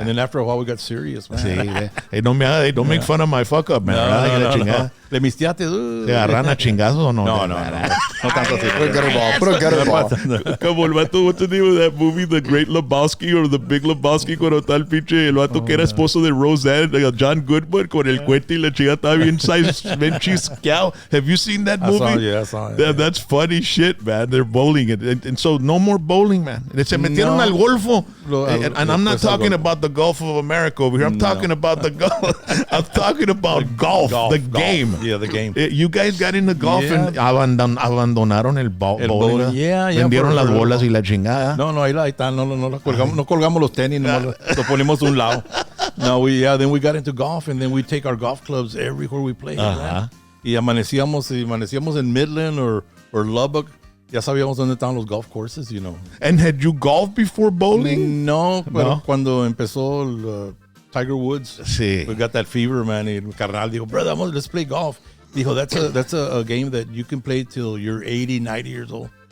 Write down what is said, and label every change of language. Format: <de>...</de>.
<en>And then after a while, we got serious, man.</en> <es>Sí.</es> <en>Hey, don't make fun of my fuck up, man.</en> <es>No. Le mistiate. ¿Se agarran a chingazos o no? No tanto así.</es> <en>Put a gutter ball. Put a gutter ball.</en> <es>Como el vato,</es> <en>what's the name of that movie, The Great Lebowski or The Big Lebowski,</en> <es>cuando está el pinche, el vato que era esposo de Roseanne, John Goodman, con el cuete y la chica estaba bien chisqueado.</es> <en>Have you seen that movie? I saw it. That's funny shit, man. They're bowling. And so no more bowling, man.</en> <es>Se metieron al golfo.</es> <en>And I'm not talking about the Gulf of America over here. I'm talking about the Gulf. I'm talking about golf, the game. Yeah, the game. You guys got into golf and</en> <es>abandonaron el</es> <en>bowling. Yeah.</en> <es>Vendieron las bolas y la chingada. No, ahí está. No colgamos los tenis, nomás lo ponemos a un lado.</es> <en>No, then we got into golf, and then we take our golf clubs everywhere we play.</en> <es>Right? Y amanecíamos en Midland or Lubbock. Ya sabíamos dónde estaban los</es> <en>golf courses, you know. And had you golfed before bowling?</en> <es>No, pero cuando empezó el Tiger Woods, sí.</es> <en>We got that fever, man.</en> <es>Y el carnal dijo,</es> <en>brother, let's play golf.</en> <es>Dijo,</es> <en>that's a game that you can play till you're 80, 90 years old.</en>